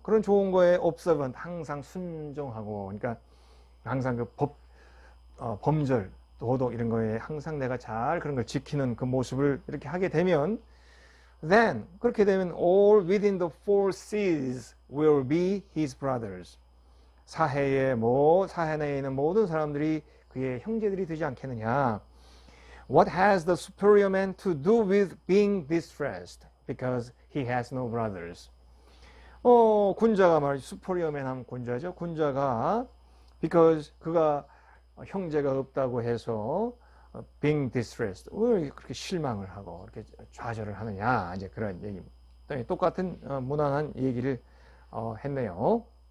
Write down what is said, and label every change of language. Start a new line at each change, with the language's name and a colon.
Korean: 그런 좋은 거에 observant, 항상 순종하고, 그러니까 항상 그 범절, 도덕 이런 거에 항상 내가 잘 그런 걸 지키는 그 모습을 이렇게 하게 되면 then, 그렇게 되면
English: all within the four seas will be his brothers.
Korean: 사해 내에 있는 모든 사람들이 그의 형제들이 되지 않겠느냐.
English: What has the superior man to do with being distressed? Because he has no brothers.
Korean: 군자가 말이죠. superior man 하면 군자죠. 군자가 because 그가 형제가 없다고 해서
English: being distressed,
Korean: 왜 그렇게 실망을 하고 이렇게 좌절을 하느냐, 이제 그런 얘기입니다. 똑같은 무난한 얘기를 했네요.